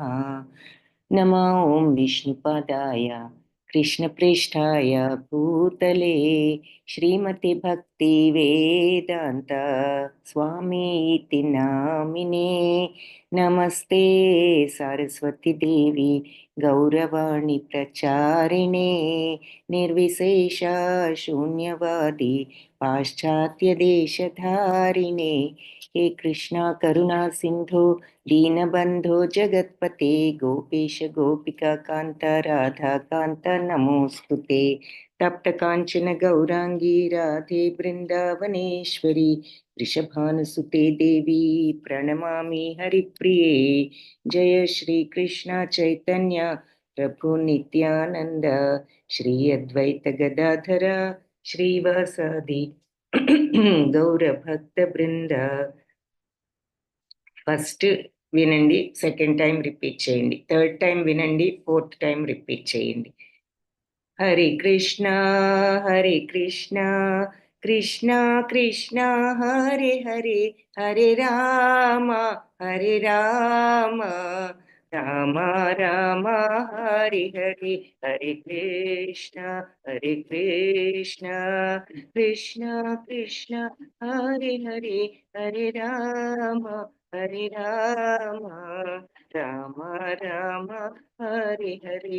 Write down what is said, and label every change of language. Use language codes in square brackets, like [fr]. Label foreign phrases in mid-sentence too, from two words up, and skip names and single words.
[sa] నమో ఓం విష్ణుపాదాయ కృష్ణప్రేష్ఠాయ భూతలే శ్రీమతి భక్తి వేదాంత స్వామీతి నామినే. నమస్తే సరస్వతి దేవి గౌరవాణి ప్రచారిణే నిర్విశేష శూన్యవాది పాశ్చాత్య దేశధారిణే. हे कृष्णा करुणा सिंधु दीनबंधो जगत्पते गोपेश गोपिका कांत राधा कांत नमोस्तुते. तप्त कांचन गौरांगी राधे वृंदावनेश्वरी वृषभानुसुते देवी प्रणमामि हरिप्रिये. जय श्री कृष्ण चैतन्य प्रभु नित्यानंद श्री अद्वैत गदाधर श्रीवासादि గౌర భక్త బృంద. [te] ఫస్ట్ వినండి, [en] second time [te] రిపీట్ చేయండి, [en] third time [te] వినండి, [en] fourth time [te] రిపీట్ చేయండి. [sa] హరే కృష్ణ కృష్ణ కృష్ణ హరే హరే హరే రామ రామ రామ హరి హరి హరే కృష్ణ కృష్ణ కృష్ణ హరే హరే హరే రామ రామ రామ హరి హరి.